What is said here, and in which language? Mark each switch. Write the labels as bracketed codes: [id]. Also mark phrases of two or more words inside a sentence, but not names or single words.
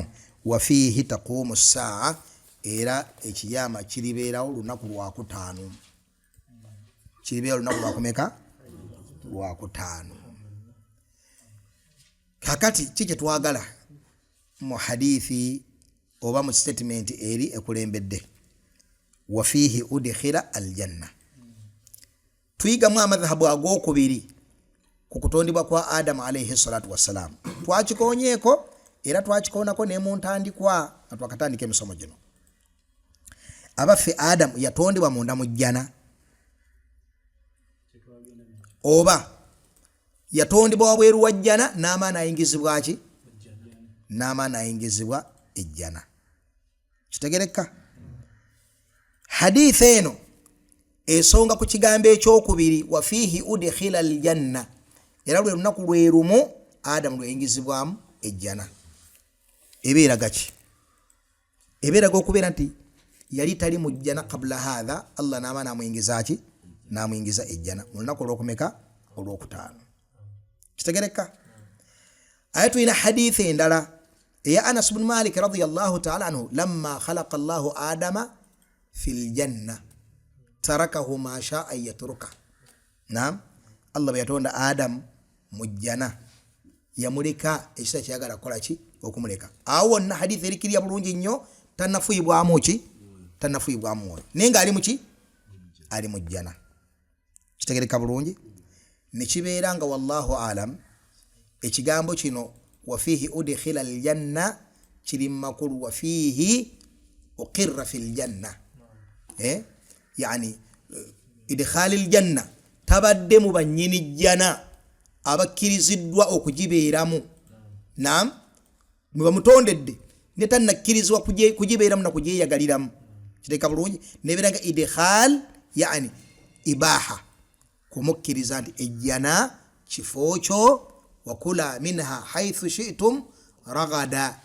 [ar] وفيه تقوم الساعة, [lg] era ekiyama kiribeerawo lunaku lwakutaano. Kiribeerawo lunaku lwakumeka? Lwakutaano. Kakati kiki twagala mu hadithi oba mu statement eri ekulembedde? [ar] وفيه أدخل الجنة. [lg] Tuyigamu amadhahabu ag'okubiri ku kutondebwa kwa Adam [ar] عليه الصلاة والسلام. [lg] Twakikoonyeeko era twakikoonako ne mu ntandikwa nga twakatandika emisomo gino. Abaffe Adam yatondebwa munda mu jjana oba yatondebwa wabweru wa jjana n'amaana ayingizibwa ki? n'amaana ayingizibwa ejjana. Kitegereka? Hadith eno esonga ku kigambo ekyokubiri [ar] وفيه أدخل الجنة, [lg] era lwe lunaku lwe lumu Adamu lweyingizibwamu ejjana. Ebeeraga ki? Ebeeraga okubeera nti yali tali mu jjana [ar] قبل هذا, [lg] Allah n'amaana amuyingiza ki? N'amuyingiza ejjana mu lunaku olwokumeka? Olwokutaano. Kitegereka? Ate tulina hadith endala eya Anas ibn Malik [ar] رضي الله تعالى عنه, لما خلق الله آدم في الجنة تركه ما شاء يترك. [lg] Naam, Allah bwe yatonda Adam mu jjana yamuleka ekisa kyagala kola ki? Okumuleka. Awo na hadith erikiriya bulungi nnyo, tannafuibwamu ki? Tannafuibwamu mwoyo, naye nga ali mu ki? Ali mu jjana. Kitegereka bulungi? Ne kibeera nga [ar] والله أعلم [lg] ekigambo kino [ar] وفيه أدخل الجنة [lg] kiri makulu [ar] وفيه أقر في الجنة. يعني إدخال الجنة [lg] tabadde mu banyini jjana abakkiriziddwa okugibeeramu. Naam, mwe bamutondedde ne tannakkirizibwa kugibeeramu na kugyeyagaliiramu. Kitegereka bulungi? Nebeeranga [ar] إدخال يعني إباحة, [lg] kumukkiriza nti ejjana kifo kyo, [ar] وكلا منها حيث شئتم رغدا.